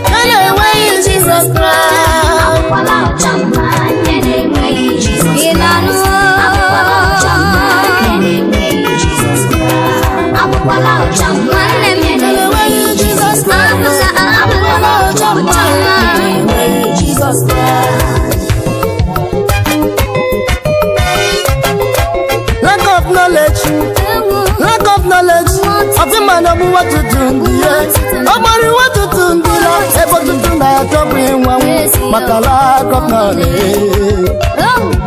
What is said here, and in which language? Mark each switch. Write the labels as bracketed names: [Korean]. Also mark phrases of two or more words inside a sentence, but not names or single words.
[Igbo] na-enweghị Jizọs Kraịst. Akwala ọcha mma, nke na-enweghị Jizọs Ị na-anụ? Kraịst. Akwala ọcha mma, nke na-enweghị Jizọs Kraịst. Akwala ọcha mma, Nwanne m, nke na-enweghị nke na-enweghị Jizọs Kraịst. Akwala ọcha mma, Akwala ọcha mma, nke na-enweghị Jizọs Kraịst. [English] Lack of knowledge. Lack of knowledge. Of the man of what to do. Yeah. [Igbo] Ọ gbara iwe tutu ndị ya. Ebe tutu na-achọ bụ ịnwa nwa. Maka [English] lack of knowledge. Oh.